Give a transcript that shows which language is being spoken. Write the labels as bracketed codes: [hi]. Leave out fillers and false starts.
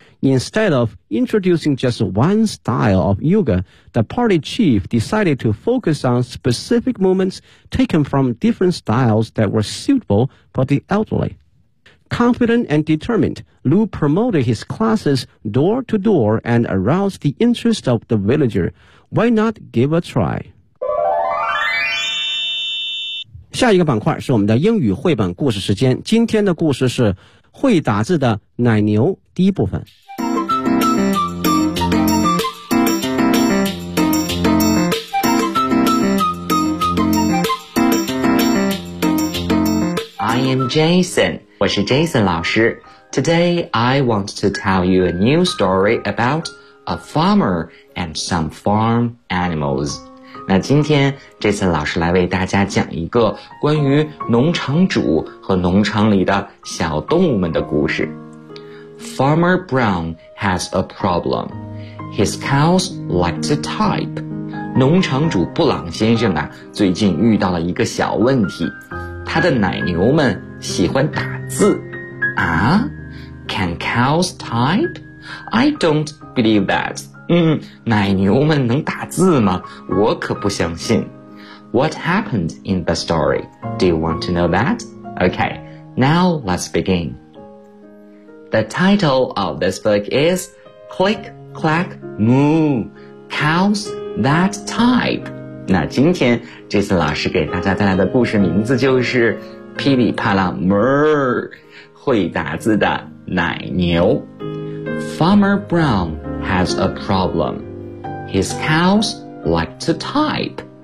[en] Instead of introducing just one style of yoga, the party chief decided to focus on specific movements taken from different styles that were suitable for the elderly. Confident and determined, Lu promoted his classes door to door and aroused the interest of the villager. Why not give a try? [zh] 下一个板块是我们的英语绘本故事时间。今天的故事是会打字的奶牛第一部分。 [en] I am Jason. [zh] 我是 Jason 老师。 [en] Today, I want to tell you a new story about a farmer and some farm animals. [zh] 那今天 Jason 老师来为大家讲一个关于农场主和农场里的小动物们的故事。 [en] Farmer Brown has a problem. His cows like to type. [zh] 农场主布朗先生啊，最近遇到了一个小问题。他的奶牛们喜欢打字啊。 [en] Can cows type? I don't believe that. [zh] 奶牛们能打字吗？我可不相信。 [en] What happened in the story? Do you want to know that? Okay, now let's begin. The title of this book is Click Clack Moo, Cows That Type。 [zh] 那今天这次老师给大家带来的故事名字就是噼里啪啦哞，会打字的奶牛。 [en] Farmer Brown has a problem. His cows like to type.